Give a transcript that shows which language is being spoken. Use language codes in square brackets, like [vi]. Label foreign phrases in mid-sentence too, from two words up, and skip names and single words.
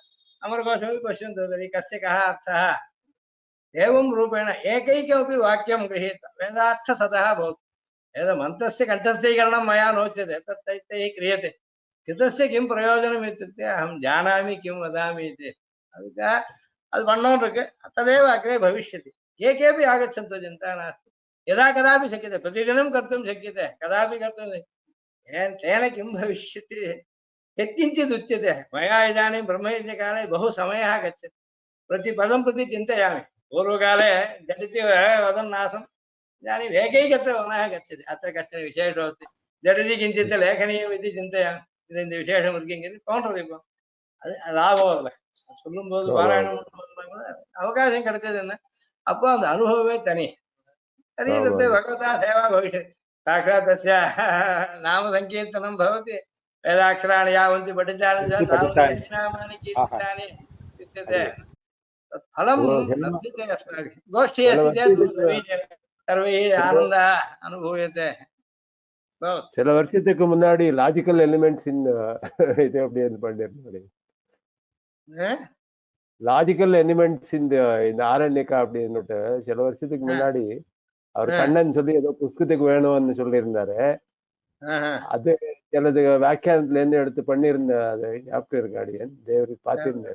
[sa] अमरकोशमपि पश्यन्तु तर्हि कस्य कः अर्थः। एवं रूपेण एकैकमपि वाक्यं गृहीत्वा वेदार्थसदः भवति। यदा मन्त्रस्य कण्ठस्थीकरणं मया नोच्यते तत् तैः क्रियते कृतस्य किं प्रयोजनम् इत्युक्ते अहं जानामि किं वदामि इति [kn] ಅದಕ್ಕೆ ಅದು [ta] பண்ணோன்னு இருக்கு [sa] तदेव अग्रे भविष्यति ये केपि आगच्छन्तु चिन्ता नास्ति यदा कदापि शक्यते प्रतिदिनं कर्तुं शक्यते कदापि कर्तुं तेन किं भविष्यति यत्किञ्चित् उच्यते मया इदानीं ब्रह्मयज्ञकाले बहु समयः गच्छति प्रतिपदं प्रति चिन्तयामि पूर्वकाले झटिति वदन् आसम् इदानीम् एकैकत्र मनः गच्छति अत्र कश्चन विशेषो अस्ति झटिति किञ्चित् लेखनीयम् इति चिन्तयामि [ta] இது இந்த விசேஷம் இருக்குங்கிறது தோன்றது இப்போ அது லாபம் இல்லை சொல்லும்போது பாராயணம் கூட அவகாசம் கிடைச்சது என்ன அப்போ அந்த அனுபவமே தனி சரீரத்தை [sa] भगवता सेवा भविष्यति साक्षात् तस्य नाम सङ्कीर्तनं भवति वेदाक्षराणि यावन्ति படிச்சாலும் கீர்த்தனானி उच्यते फलं लभ्यते अस्माभिः गोष्ठी अस्ति चेत् सर्वैः आनन्दः अनुभूयते [ta] சில வருஷத்துக்கு முன்னாடி [en] logical elements in [ta] இது அப்படி பண்ணிருந்தாரு [en] logical elements [ta] இந்த ஆரண்யக்கா அப்படின்னுட்டு சில வருஷத்துக்கு முன்னாடி அவர் கண்ணன் சொல்லி ஏதோ புஸ்தகத்துக்கு வேணும்னு சொல்லியிருந்தாரு அது சிலது வியாக்கியானத்துல இருந்து எடுத்து பண்ணிருந்த அது ஞாபகம் இருக்கு அடியன் தேவரி பார்த்திருந்தாரு